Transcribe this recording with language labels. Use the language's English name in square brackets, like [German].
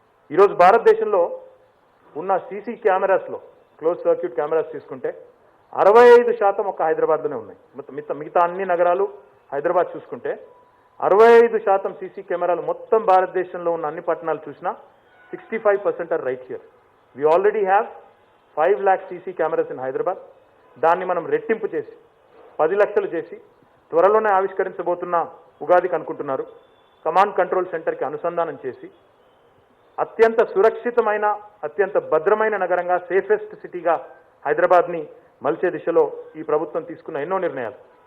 [Telugu] ఈరోజు భారతదేశంలో ఉన్న సీసీ కెమెరాస్లో క్లోజ్ సర్క్యూట్ కెమెరాస్ తీసుకుంటే 65% ఒక్క హైదరాబాద్లోనే ఉన్నాయి. మిగతా అన్ని నగరాలు హైదరాబాద్ చూసుకుంటే 65% సీసీ కెమెరాలు మొత్తం భారతదేశంలో ఉన్న అన్ని పట్టణాలు చూసినా [English] 65% are right here. We already have 5 lakh CC cameras in Hyderabad. [Telugu] దాన్ని మనం రెట్టింపు చేసి 10 లక్షలు చేసి త్వరలోనే ఆవిష్కరించబోతున్న ఉగాదికి అనుకుంటున్నారు. కమాండ్ కంట్రోల్ సెంటర్కి అనుసంధానం చేసి అత్యంత సురక్షితమైన అత్యంత భద్రమైన నగరంగా సేఫెస్ట్ సిటీగా హైదరాబాద్ని మలిచే దిశలో ఈ ప్రభుత్వం తీసుకున్న ఎన్నో నిర్ణయాలు.